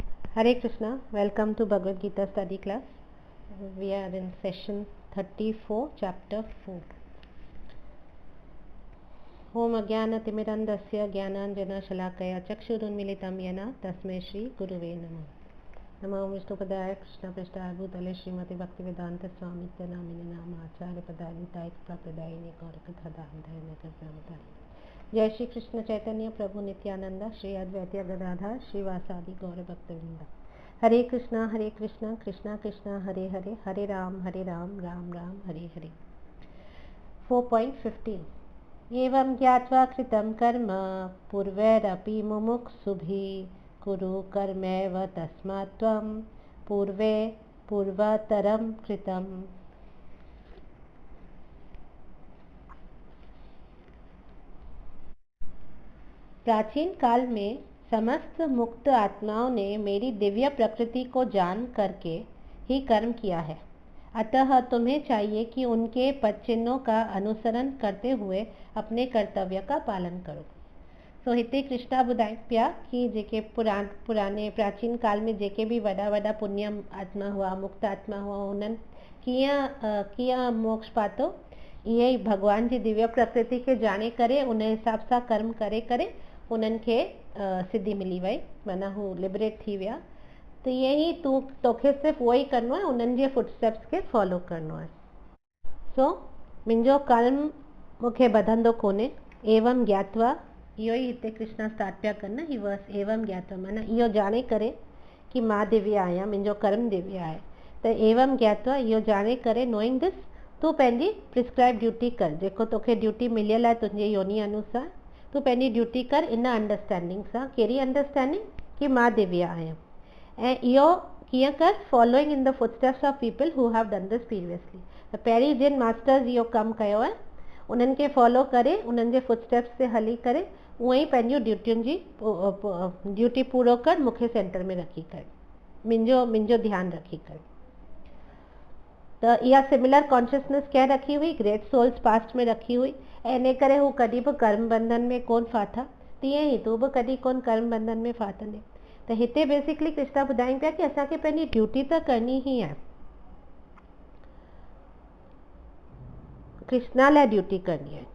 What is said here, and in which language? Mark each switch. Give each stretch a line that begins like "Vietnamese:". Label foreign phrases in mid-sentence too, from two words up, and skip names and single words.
English: Hare Krishna, welcome to Bhagavad Gita study class. We are in session 34, chapter 4.
Sanskrit: ॐ अज्ञान-तिमिरान्धस्य ज्ञानाञ्जन-शलाकया चक्षुरुन्मीलितं येन तस्मै श्री गुरवे नमः. नमो विष्णुपादाय कृष्ण प्रस्थाय भूतले श्रीमति भक्तिवेदान्त स्वामि नामिनि नाम आचार्य पदानि तैक प्रप्रदायिनि गौरकथादम् धर्मकप्रमतायि.
Bangla: জয় শ্রী কৃষ্ণ চৈতন্য প্রভু নিত্যানন্দ শ্রী অদ্বৈত গদাধর শ্রীবাসাদি গৌর ভক্তবৃন্দ.
Sanskrit: हरे कृष्णा कृष्णा कृष्णा हरे हरे, हरे राम राम राम हरे हरे. 4.15 एवं ज्ञात्वा कृतं कर्म पूर्वैरपि मुमुक्षुभिः कुरु कर्मैव तस्मात् त्वं पूर्वे पूर्वतरं कृतम्.
Hindi: प्राचीन काल में समस्त मुक्त आत्माओं ने मेरी दिव्य प्रकृति को जान करके ही कर्म किया है. अतः तुम्हें चाहिए कि उनके पदचिन्हों का अनुसरण करते हुए अपने कर्तव्य का पालन करो.
Sindhi: सो हिते कृष्णा ॿुधाए पिया कि जेके पुराने
Hindi: प्राचीन काल में
Sindhi: जेके भी वॾा वॾा पुण्य आत्मा हुआ, मुक्त आत्मा हुआ, उन्हनि कीअं मोक्ष पातो. ईअं ई भगवान जी दिव्य प्रकृति खे जाने करे उन हिसाब सां कर्म करे करे उन्हनि खे सिद्धि मिली वई, माना हू लिबरेट थी विया. त ईअं ई तोखे सिर्फ़ु उहो ई करिणो आहे, उन्हनि जे फुटस्टेप्स खे फॉलो करिणो आहे. सो मुंहिंजो कर्म मूंखे ॿधंदो कोन्हे.
Sanskrit: एवं ज्ञात्वा,
Sindhi: इहो ई हिते कृष्णा स्टार्ट पिया कनि न,
Sanskrit: ही वर्स एवं ज्ञात्वा,
Sindhi: माना इहो जाणे करे कि मां दिव्य आहियां, मुंहिंजो कर्म दिव्य आहे.
Sanskrit: त एवं ज्ञात्वा,
Sindhi: इहो जाणे करे,
English: Knowing this,
Sindhi: तूं पंहिंजी
English: prescribe duty
Sindhi: कर. जेको तोखे ड्यूटी मिलियल आहे तुंहिंजे योनी अनुसार, तूं पंहिंजी ड्यूटी कर इन अंडरस्टैंडिंग सां. कहिड़ी अंडरस्टैंडिंग? कि मां दिव्य आहियां. ऐं इहो कीअं कर?
English: Following in the footsteps of people who have done this previously.
Sindhi: त पहिरीं जिन मास्टर्स इहो कमु कयो आहे उन्हनि खे फॉलो करे, उन्हनि जे फुटस्टेप्स ते हली करे उअं ई पंहिंजूं ड्यूटियुनि जी ड्यूटी पूरो कर. मूंखे सेंटर में रखी करे, मुंहिंजो ध्यानु रखी करे. त इहा
English: similar consciousness
Sindhi: कंहिं रखी हुई?
English: great souls
Sindhi: पास्ट में रखी हुई, ऐं इन करे हू कॾहिं बि कर्म बंधन में कोन फाथा. तीअं ई तूं बि कॾहिं कोन कर्म बंधन में फाथंदे. त हिते बेसिकली कृष्णा ॿुधाइनि पिया कि असांखे पंहिंजी ड्यूटी त करणी ई आहे. कृष्णा लाइ ड्यूटी करणी आहे.